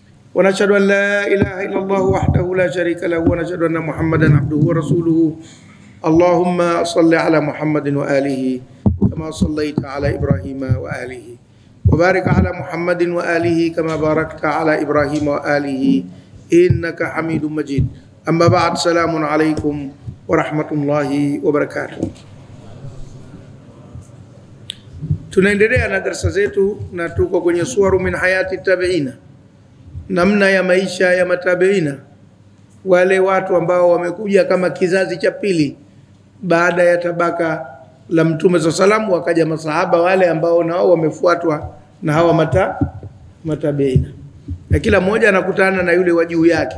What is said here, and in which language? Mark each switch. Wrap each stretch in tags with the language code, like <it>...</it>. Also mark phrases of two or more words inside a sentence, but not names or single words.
<ar>ونشهد أن لا إله إلا الله وحده لا شريك له ونشهد أن محمدا عبده ورسوله اللهم صل على محمد وآله كما صليت على إبراهيم وآله وبارك على محمد وآله كما باركت على إبراهيم وآله إنك حميد مجيد أما بعد السلام عليكم ورحمة الله وبركاته.</ar> <sw>Tunaendelea na darasa zetu na tuko kwenye</sw> <ar>صور من حياة التابعين,</ar> <sw>namna ya maisha ya matabiina, wale watu ambao wamekuja kama kizazi cha pili baada ya tabaka la Mtume sallallahu, wakaja masahaba wale ambao nao wamefuatwa na hawa matabiina, na kila mmoja anakutana na yule wa juu yake.</sw>